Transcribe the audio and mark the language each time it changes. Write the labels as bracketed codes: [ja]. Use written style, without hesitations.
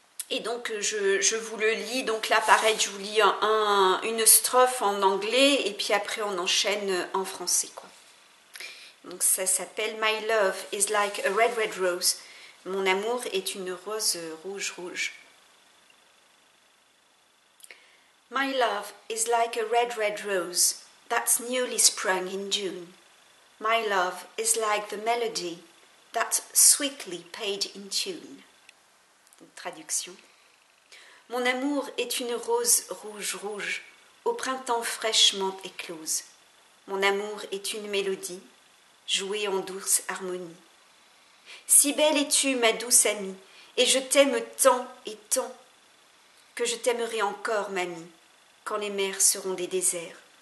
[fr] Et donc, je vous le lis. Donc là, pareil, je vous lis une strophe en anglais, et puis après, on enchaîne en français, quoi. Donc ça s'appelle « [en] My love is like a red, red rose ». [fr] Mon amour est une rose rouge, rouge. [en] My love is like a red, red rose that's newly sprung in June. My love is like the melody that's sweetly paid in tune. [fr] Traduction. Mon amour est une rose rouge, rouge, au printemps fraîchement éclose. Mon amour est une mélodie jouée en douce harmonie. Si belle es-tu, ma douce amie, et je t'aime tant et tant, que je t'aimerai encore, mamie, quand les mers seront des déserts.